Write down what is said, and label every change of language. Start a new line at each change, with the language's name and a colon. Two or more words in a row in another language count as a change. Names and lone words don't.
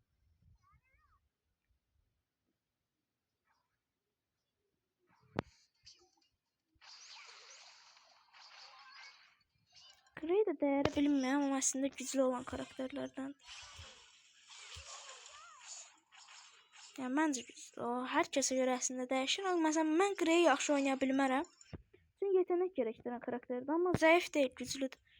Azerbaijani: Grey də dəyəri bilinməyən ama əslində güclü olan karakterlərdən. Yəni məncə güclü. O hər kəsə görə əslində dəyişir. Məsələn mən Grey yaxşı oynaya bilmərəm. Çünki
Turkish: yetenek gerektiren
Azerbaijani: karakterdir ama zayıf deyil, güclüdür.